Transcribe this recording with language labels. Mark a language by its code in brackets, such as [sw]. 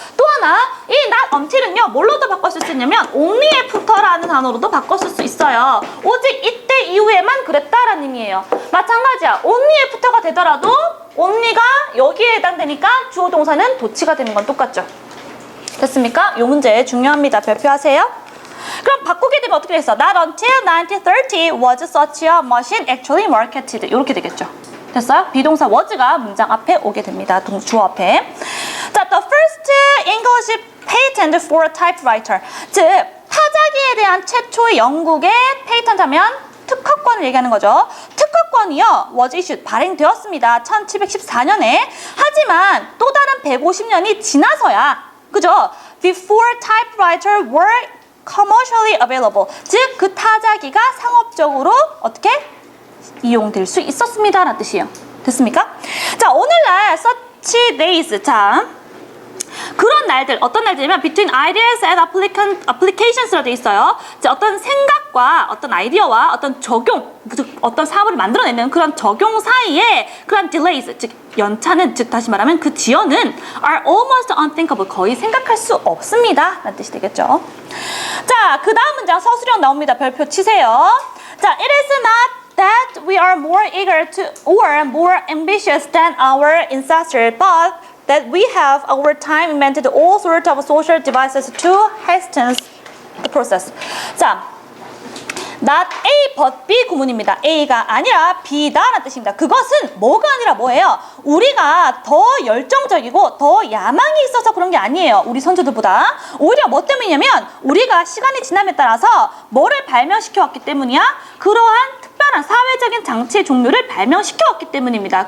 [ko] 또 하나 이 not until은요 뭘로도 바꿨을 수 있냐면 [en] only after [ko] 라는 단어로도 바꿨을 수 있어요. 오직 이때 이후에만 그랬다라는 의미예요. 마찬가지야. [en] only after [ko] 가 되더라도 only가 여기에 해당되니까 주어 동사는 도치가 되는 건 똑같죠. 됐습니까? 요 문제 중요합니다. 발표하세요. 그럼 바꾸게 되면 어떻게 됐어? [en] Not until 1930 was such a machine actually marketed. [ko] 이렇게 되겠죠. 됐어요? 비동사 was가 문장 앞에 오게 됩니다. 주어 앞에. [en] 자, the first English patent for a typewriter. [ko] 즉, 타자기에 대한 최초의 영국의 페이턴트하면 특허권을 얘기하는 거죠. 특허권이요, [en] was issued, [ko] 발행되었습니다. 1714년에. 하지만 또 다른 150년이 지나서야, 그죠? [en] Before typewriter were commercially available. [ko] 즉, 그 타자기가 상업적으로 어떻게? 이용될 수 있었습니다. 라는 뜻이에요. 됐습니까? 자, 오늘날 [en] such days. [ko] 자, 그런 날들, 어떤 날들이면 [en] between ideas and applications [ko] 로 돼 있어요. 자, 어떤 생각과 어떤 아이디어와 어떤 적용, 즉 어떤 사업을 만들어내는 그런 적용 사이에 그런 delays, 즉 연차는, 즉 다시 말하면 그 지연은 [en] are almost unthinkable, [ko] 거의 생각할 수 없습니다. 라는 뜻이 되겠죠. 자, 그 다음 문장 서술형 나옵니다. 별표 치세요. [en] 자, it is not that we are more eager to or more ambitious than our ancestors, but that we have over time invented all sorts of social devices to hasten the process. [ko] 자, not A but B 구문입니다. A가 아니라 B다라는 뜻입니다. 그것은 뭐가 아니라 뭐예요? 우리가 더 열정적이고 더 야망이 있어서 그런 게 아니에요. 우리 선조들보다. 오히려 뭐 때문이냐면 우리가 시간이 지남에 따라서 뭐를 발명시켜 왔기 때문이야? 그러한 특별한 사회적인 장치의 종류를 발명시켜 왔기 때문입니다.